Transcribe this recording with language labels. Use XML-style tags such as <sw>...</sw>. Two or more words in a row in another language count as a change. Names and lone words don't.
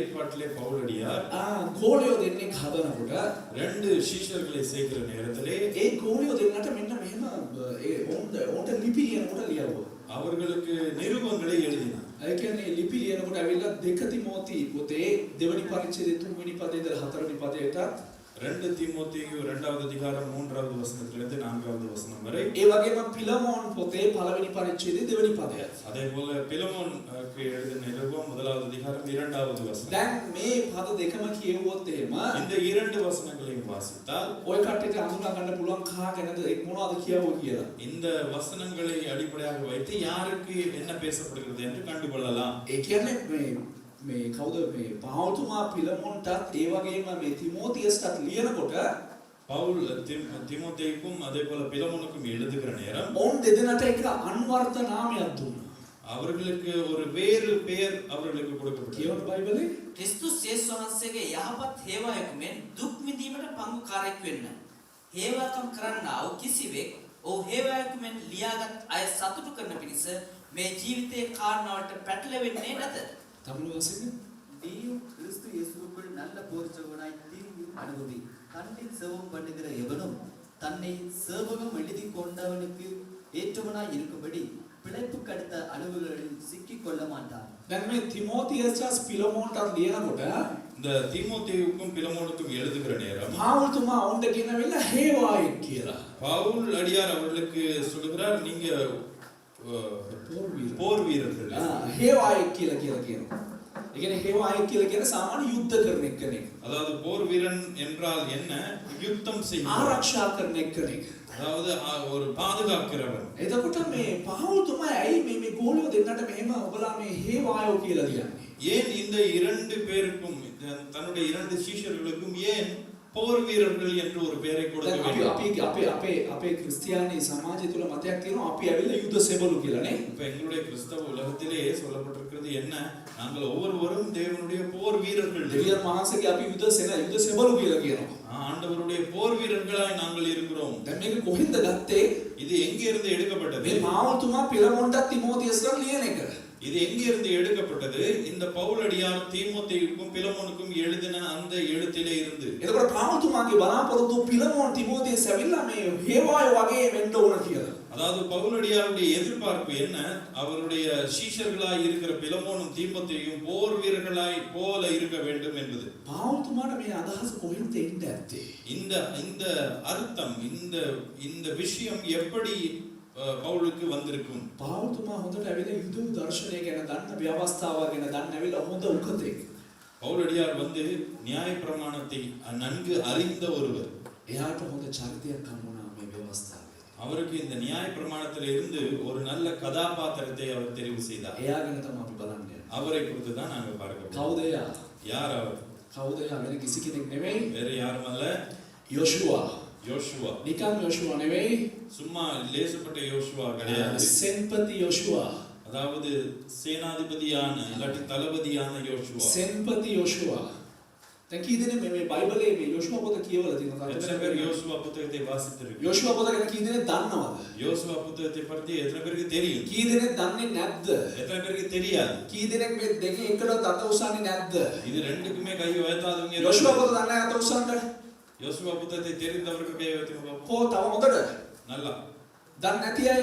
<ta>ஏற்பாட்டிலே பவுலடியார்</ta> <si>ගෝලියෝ දෙන්නෙක් හදනකොට</si> <ta>ரெண்டு சீஷர்களை சேர்க்கிற நேரத்திலே</ta> <si>ඒ ගෝලියෝ දෙන්නට මෙන්න මෙහෙම ඕන්ට ලිපි ලියනකොට ලියවුවා.</si> <ta>அவர்களுக்கு நிருபங்களை எழுதினார்.</ta> <si>ඒ කියන්නේ ලිපි ලියනකොට ඇවිල්ලා 2 තිමෝති පොතේ දෙවනි පරිච්ඡේදයේ 3 වෙනි පදේ ඉඳලා 4 වෙනි පදයට</si> <ta>2 தீமோத்தேயு 2வது அதிகாரம் 3வது வசனத்திலிருந்து 4வது வசனம் வரை.</ta> <si>ඒ වගේම පිලමෝන් පොතේ පළවෙනි පරිච්ඡේදයේ දෙවනි පදය.</si> <ta>அதேபோல பிலமோனுக்கு எழுதின நிருபம் 1வது அதிகாரம் 2வது வசனம்.</ta> <si>දැන් මේ පද දෙකම කියවුවොත් එහෙම</si> <ta>இந்த இரண்டு வசனங்களையும் வாசித்தால்</ta> <si>ඔය කට්ටියට අඳුනා ගන්න පුළුවන් කාගෙනද මොනවද කියවුවා කියලා.</si> <ta>இந்த வசனங்களை அடிப்படையாக வைத்து யாருக்கு என்ன பேசப்படுகிறது என்று கண்டுகொள்ளலாம்.</ta> <si>ඒ කියන්නේ මේ කවුද මේ පෞතුමා පිලමොන්ටත් ඒ වගේම මේ තිමෝතියස්ටත් ලියනකොට</si> <ta>பவுல் தீமோத்தேயுக்கும் அதேபோல பிலமோனுக்கும் எழுதுகிற நேரம்</ta> <si>ඔවුන් දෙදෙනාට එක අන්වර්ථ නාමයක් දුන්නා.</si> <ta>அவர்களுக்கு ஒரு வேறு பெயர் அவர்களுக்கு கொடுக்கப்பட்டது.</ta> <si>කියවන බයිබලේ ක්‍රිස්තුස් යේසුස් වහන්සේගේ යහපත් හේවායකෙන් දුක් විඳීමට පංගුකාරයෙක් වෙන්න. හේවාකම් කරන්නා වූ කිසිවෙක් ඔහු හේවායකෙන් ලියාගත් අය සතුටු කරන පිණිස මේ ජීවිතයේ කාරණාවට පැටලෙන්නේ නැත. තමුණු වශයෙන්</si> <ta>நீயும் கிறிஸ்து இயேசுவுக்குள் நல்ல போர்ச்சவனாய் தீங்கும் அனுபவி கண்ணில் சேவம் பண்ணுகிற எவனும் தன்னை சேவகம் எழுதி கொண்டவனுக்கு ஏற்றவனாய் இருக்கும்படி பிழைப்புக்கு அடுத்த அளவுகளில் சிக்கிக் கொள்ள மாட்டான்.</ta> <si>දැන් මේ තිමෝතියස්ටත් පිලමොන්ටත් ලියනකොට</si> <ta>இந்த தீமோத்தேயுக்கும் பிலமோனுக்கும் எழுதுகிற நேரம்</ta> <si>පෞතුමා ඔවුන්ට කියනවිලා හේවායෙක් කියලා.</si> <ta>பவுல் அடியார் அவர்களுக்கு சொல்கிறார், நீங்க போர் வீரர்கள்.</ta> <si>හේවායෙක් කියලා කියනවා. ඒ කියන්නේ හේවායෙක් කියලා කියන්නේ සාමාන්‍ය යුද්ධ කරන කෙනෙක්.</si> <ta>அதாவது போர் வீரன் என்றால் என்ன? யுத்தம் செய்யும்,</ta> <si>ආරක්ෂා කරන කෙනෙක්.</si> <ta>அதாவது ஒரு பாதுகாக்கிறவன்.</ta> <si>එතකොට මේ පෞතුමා ඇයි මේ ගෝලියෝ දෙන්නට මෙහෙම ඔබලා මේ හේවායෝ කියලා කියන්නේ?</si> <ta>ஏன் இந்த இரண்டு பேருக்கும் தன்னுடைய இரண்டு சீஷர்களுக்கும் ஏன் போர் வீரர்கள் என்று ஒரு பெயரை கொடுக்க வேண்டும்?</ta> <si>අපේ ක්‍රිස්තියානි සමාජය තුල මතයක් තියෙනවා අපි ඇවිල්ලා යුද්ධ සෙබළු කියලා නේ.</si> <ta>இப்ப எங்களுடைய கிறிஸ்தவ உலகத்திலே சொல்லப்பட்டிருக்கிறது என்ன? நாங்கள் ஒவ்வொருவரும் தேவனுடைய போர் வீரர்கள்.</ta> <si>දෙවියන් වහන්සේගේ අපි යුද්ධ සෙබළු කියලා කියනවා.</si> <ta>ஆண்டவருடைய போர் வீரர்களாய் நாங்கள் இருக்கிறோம்.</ta> <si>දැන් මේක කොහෙන්ද ගත්තේ?</si> <ta>இது எங்கே இருந்து எடுக்கப்பட்டது?</ta> <si>මේ පාවතුමා පිලමොන්ටත් තිමෝතියස්ටත් ලියන එක.</si> <ta>இது எங்கே இருந்து எடுக்கப்பட்டது? இந்த பவுலடியார் தீமோத்தேயுக்கும் பிலமோனுக்கும் எழுதின அந்த எழுத்திலே இருந்து.</ta> <si>එතකොට පාවතුමාගේ බලාපොරොත්තු පිලමොන් තිමෝතියස් ඇවිල්ලා මේ හේවායෝ වගේ වෙන්න ඕන කියලා.</si> <ta>அதாவது பவுலடியாருடைய எதிர்பார்ப்பு என்ன? அவருடைய சீஷர்களாய் இருக்கிற பிலமோனும் தீமோத்தேயும் போர் வீரர்களாய் போல இருக்க வேண்டும் என்பது.</ta> <si>පාවතුමාට මේ අදහස කොහෙන්ද එන්නේ ඇත්තේ?</si> <ta>இந்த அர்த்தம், இந்த விஷயம் எப்படி பவுலுக்கு வந்திருக்கும்?</ta> <si>පාවතුමා හොඳට ඇවිල්ලා යුද දර්ශනය ගැන දන්න ව්‍යවස්ථාව ගැන දන්න ඇවිල්ලා හොඳ උකතෙක්.</si> <ta>பவுலடியார் நியாயப்பிரமாணத்தை நன்கு அறிந்த ஒருவர்.</ta> <si>එයාට හොඳ චරිතයක් හම්බුණා මේ ව්‍යවස්ථාවේ.</si> <ta>அவருக்கு இந்த நியாயப்பிரமாணத்திலே இருந்து ஒரு நல்ல கதாபாத்திரத்தை அவர் தெரிவு செய்தார்.</ta> <si>එයා ගැන තමයි අපි බලන්නේ.</si> <ta>அவரை குறித்து தான் நாங்கள் பார்க்க போறோம்.</ta> <si>කවුද එයා?</si> <ta>யார் அவர்?</ta> <si>කවුද එයා? වෙන කිසි කෙනෙක් නෙවෙයි.</si> <ta>வேற யாரும் அல்ல,</ta> <si>යෝෂුවා.</si> <ta>யோசுவா.</ta> <si>නිකන් යෝෂුවා නෙවෙයි.</si> <ta>சும்மா லேசப்பட்ட யோசுவா கிடையாது.</ta> <si>සෙන්පති යෝෂුවා.</si> <ta>அதாவது சேனாதிபதியான இல்லாட்டி தளபதியான யோசுவா.</ta> <si>සෙන්පති යෝෂුවා. දැන් කී දෙනෙක් මේ බයිබලයේ මේ යෝෂුවා පොත කියවලා තියෙනවද?</si> <ta>எத்தனை பேர் யோசுவா புத்தகத்தை வாசித்திருக்கீங்க?</ta> <si>යෝෂුවා පොත ගැන කී දෙනෙක් දන්නවද?</si> <ta>யோசுவா புத்தகத்தை பற்றி எத்தனை பேருக்கு தெரியும்?</ta> <si>කී දෙනෙක් දන්නේ නැද්ද?</si> <ta>எத்தனை பேருக்கு தெரியாது?</ta> <si>කී දෙනෙක් මේ දෙකේ එකකට අත උස්සන්නේ නැද්ද?</si> <ta>இது ரெண்டுக்குமே கை உயர்த்தாதவங்க.</ta> <si>යෝෂුවා පොත දන්නේ අත උස්සන්න.</si> <ta>யோசுவா புத்தகத்தை தெரிந்தவர்கள் கை உயர்த்துங்க பாப்போம்.</ta> <si>කො තව හොඳට?</si> <ta>நல்லா.</ta> <si>දන්නේ නැති අය?</si>